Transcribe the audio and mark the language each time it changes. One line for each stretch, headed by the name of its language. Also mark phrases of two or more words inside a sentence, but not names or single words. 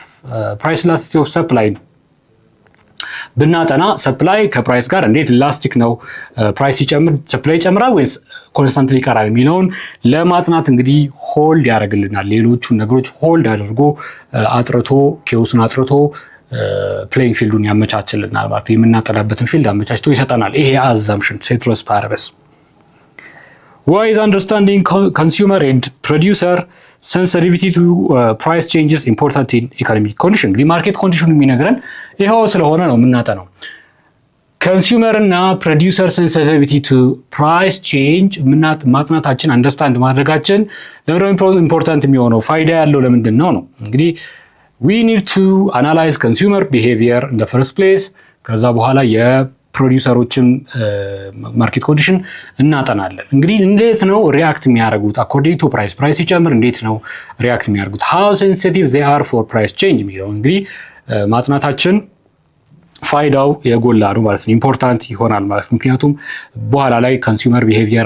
English: of supply
Amharic: ብናጠና ሰፕላይ ከፕራይስ ጋር እንዴት ኢላስቲክ ነው፣ ፕራይስ ሲጨምር ሰፕላይ ይጨምራል ወይስ ኮንስታንትሊ ይቀራል የሚለውን ለማጥናት እንግዲህ ሆልድ ያደርግልናል። ሌሎቹን ነገሮች ሆልድ አድርጎ አጥርቶ ኬዎስን አጥርቶ ፕሌይንግ ፊልዱን ያመቻችልናል ማለት ነው። የምናጠናበትን ፊልድ አመቻችቶ ይሰጠናል። ይሄ አዛምፕሽን
Latin: ceteris paribus።
English: Why is understanding consumer and producer sensitivity to price changes important in economic condition?
Amharic: እንግዲህ ማርኬት ኮንዲሽኑ የሚነግረን ይኸው ስለሆነ ነው የምናጠናው። ኮንሱመር እና
English: producer sensitivity to price change
Amharic: ማጥናታችን አንደርስታንድ ማድረጋችን ለምንድነው ኢምፖርታንት የሚሆነው? ፋይዳ ያለው ለምንድን ነው? እንግዲህ
English: we need to analyze consumer behavior in the first place።
Amharic: ከዛ በኋላ ፕሮዲውሰሮችን
English: market condition
Amharic: እናጠናለን። እንግዲህ እንዴት ነው ሪያክት የሚያደርጉት
English: according to price
Amharic: ሲጨምር እንዴት ነው ሪያክት የሚያደርጉት ሃው
English: sensitive they are for price change
Amharic: የሚለው እንግዲህ ማጥናታችን ፋይዳው የጎላ ነው ማለት ነው። ኢምፖርታንት ይሆናል ማለት ነው። ምክንያቱም በኋላ ላይ
English: consumer behavior